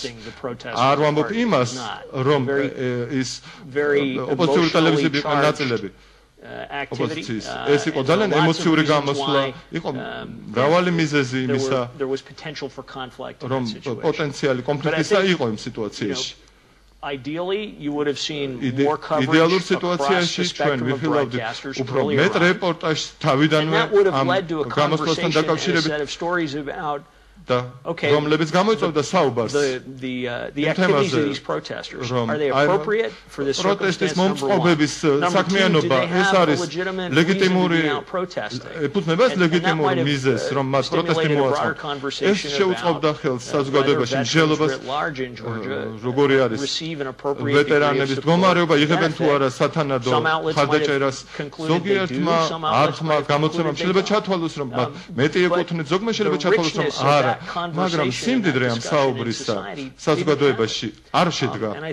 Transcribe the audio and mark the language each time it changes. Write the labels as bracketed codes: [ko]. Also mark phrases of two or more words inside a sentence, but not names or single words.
[ka] არ ვამბობ იმას რომ ის ოპოზიციური ტელევიზიები იყო ნაწილები ოპოზიციის ეს იყო ძალიან ემოციური გამოსვლა იყო მრავალი მიზეზი იმისა რომ პოტენციალი კონფლიქტისა იყო იმ სიტუაციაში [en] Ideally, you would have seen more coverage across the spectrum of broadcasters earlier on. And that would have led to a conversation and a set of stories about [ka] რომლებიც გამოიწვევდა საუბარს [en] the activities of these protesters are they appropriate for this [ka] პროტესტის მომწყობების საქმიანობა ეს არის ლეგიტიმური ეფუძნება ეს ლეგიტიმური მიზეზს რომ მას პროტესტი მოაწყო ეს შეუწყობდა ხელს საზოგადოებაში მსჯელობას როგორი არის ვეტერანების მდგომარეობა იღებენ თუ არა სათანადო ხარდაჭერას ზოგიერთმა არხმა გამოცემამ შეიძლება ჩათვალოს რომ მეტი ეკუთვნით ზოგმა შეიძლება ჩათვალოს რომ არა მაგრამ სიმდიდრე ამ საუბრისა საზოგადოებაში არ შედგა